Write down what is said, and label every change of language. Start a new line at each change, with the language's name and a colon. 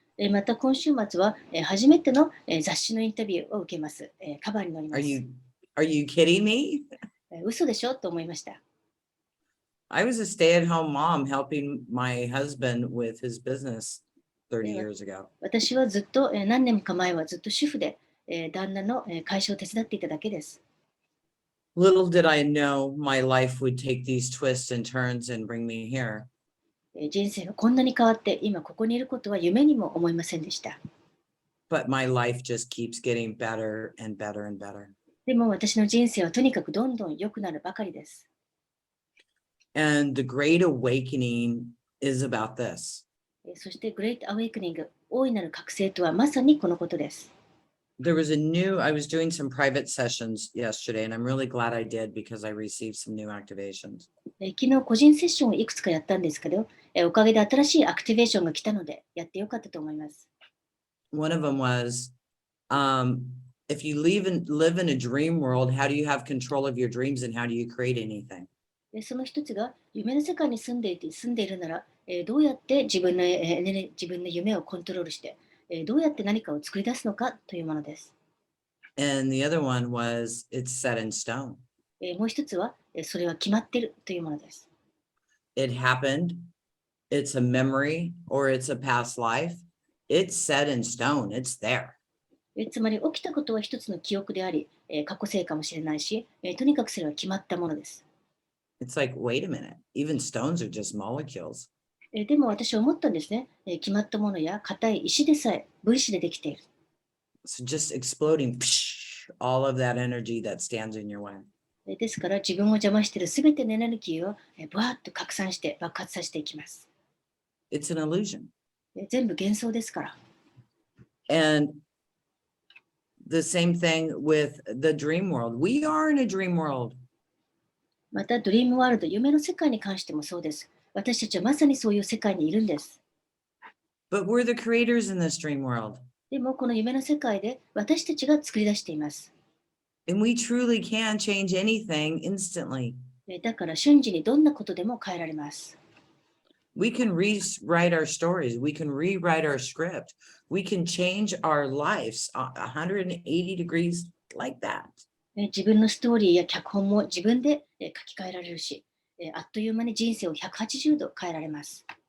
Japanese: また今週末は初めての雑誌のインタビューを受けます。カバーに載ります。
English: Are you kidding me?
Japanese: 嘘でしょと思いました。
English: I was a stay-at-home mom helping my husband with his business 30 years ago.
Japanese: 私はずっと何年か前はずっと主婦で旦那の会社を手伝っていただけです。
English: Little did I know my life would take these twists and turns and bring me here.
Japanese: 人生がこんなに変わって今ここにいることは夢にも思いませんでした。
English: But my life just keeps getting better and better and better.
Japanese: でも私の人生はとにかくどんどん良くなるばかりです。
English: And the Great Awakening is about this.
Japanese: そしてグレートアウェイクニング、大いなる覚醒とはまさにこのことです。
English: I was doing some private sessions yesterday, and I'm really glad I did because I received some new activations.
Japanese: 昨日個人セッションをいくつかやったんですけど、おかげで新しいアクティベーションが来たので、やってよかったと思います。
English: One of them was, if you live in a dream world, how do you have control of your dreams and how do you create anything?
Japanese: その一つが、夢の世界に住んでいるなら、どうやって自分の夢をコントロールして、どうやって何かを作り出すのかというものです。
English: And the other one was, it's set in stone.
Japanese: もう一つは、それは決まっているというものです。
English: It happened. It's a memory or it's a past life. It's set in stone. It's there.
Japanese: つまり起きたことは一つの記憶であり、過去性かもしれないし、とにかくそれは決まったものです。
English: It's like, wait a minute. Even stones are just molecules.
Japanese: でも私は思ったんですね。決まったものや硬い石でさえ分子でできている。
English: So just exploding all of that energy that stands in your way.
Japanese: ですから自分を邪魔しているすべてのエネルギーをブワーッと拡散して爆発させていきます。
English: It's an illusion.
Japanese: 全部幻想ですから。
English: And the same thing with the dream world. We are in a dream world.
Japanese: またドリームワールド、夢の世界に関してもそうです。私たちはまさにそういう世界にいるんです。
English: But we're the creators in this dream world.
Japanese: でもこの夢の世界で私たちが作り出しています。
English: And we truly can change anything instantly.
Japanese: だから瞬時にどんなことでも変えられます。
English: We can rewrite our stories. We can rewrite our script. We can change our lives 180 degrees like that.
Japanese: 自分のストーリーや脚本も自分で書き換えられるし、あっという間に人生を180度変えられます。